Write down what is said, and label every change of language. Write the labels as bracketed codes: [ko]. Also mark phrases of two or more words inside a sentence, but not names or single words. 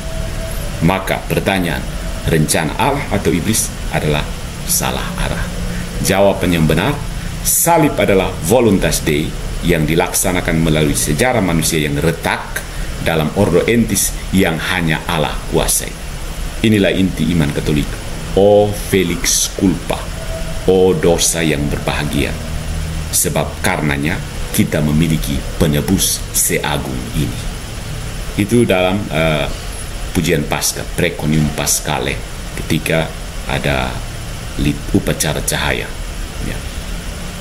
[id] Maka pertanyaan, rencana Allah atau iblis adalah salah arah. Jawaban yang benar, salib adalah [la] voluntas Dei [id] yang dilaksanakan melalui sejarah manusia yang retak dalam [la] ordo entis [id] yang hanya Allah kuasai. Inilah inti iman Katolik. [la] O felix culpa, [id] o dosa yang berbahagia, sebab karenanya kita memiliki penebus seagung ini. Itu dalam pujian Paskah, Preconium Paschale, ketika ada upacara cahaya, ya.